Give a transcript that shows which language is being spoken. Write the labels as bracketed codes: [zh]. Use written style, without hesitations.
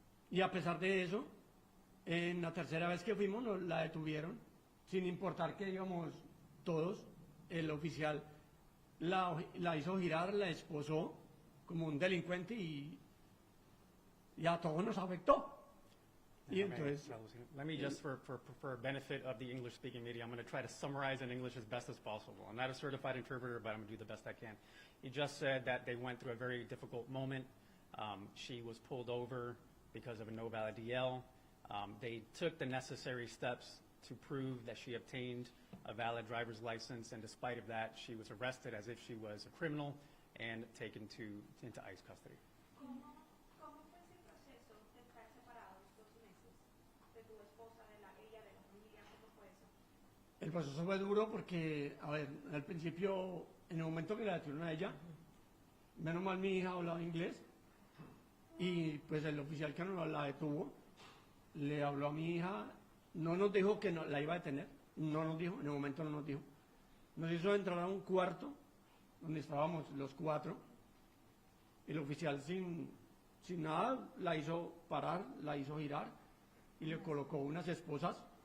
[es] y a pesar de eso, en la tercera vez que fuimos nos la detuvieron, sin importar que íbamos todos, el oficial la hizo girar, la esposó como un delincuente y a todos nos afectó. Y entonces, [en] Let me just, for benefit of the English-speaking media, I'm going to try to summarize in English as best as possible. I'm not a certified interpreter, but I'm going to do the best I can. He just said that they went through a very difficult moment. She was pulled over because of a no valid DL. They took the necessary steps to prove that she obtained a valid driver's license, and despite of that, she was arrested as if she was a criminal and taken into ICE custody. [es] ¿Cómo fue ese proceso de estar separados 2 meses de tu esposa, ella, de la familia? ¿Cómo fue eso? el proceso fue duro porque, a ver, al principio, en el momento que la detuvieron a ella, menos mal mi hija hablaba inglés y pues el oficial que nos la detuvo le habló a mi hija, no nos dijo que la iba a detener, no nos dijo, en el momento no nos dijo, nos hizo entrar a un cuarto donde estábamos los 4, el oficial sin nada la hizo parar, la hizo girar y le colocó unas esposas.